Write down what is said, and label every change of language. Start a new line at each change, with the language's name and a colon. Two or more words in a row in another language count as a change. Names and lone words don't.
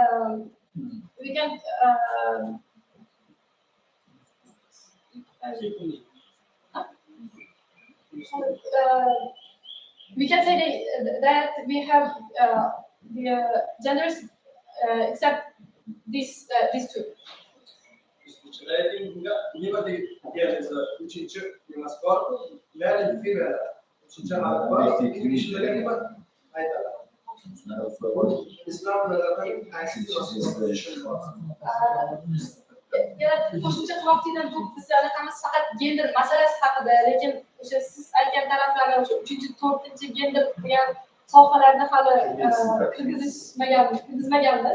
English: We can say that we have the genders except these two. There is a you must call male and female.
Uzbek: Islam qo'shimcha qilmoqchiman, bu biz anaqamiz faqat gender masalasi haqida, lekin o'sha siz aytgan taraflarga o'sha 3-4 gender degan sohalarni hali kirgizmaganmiz.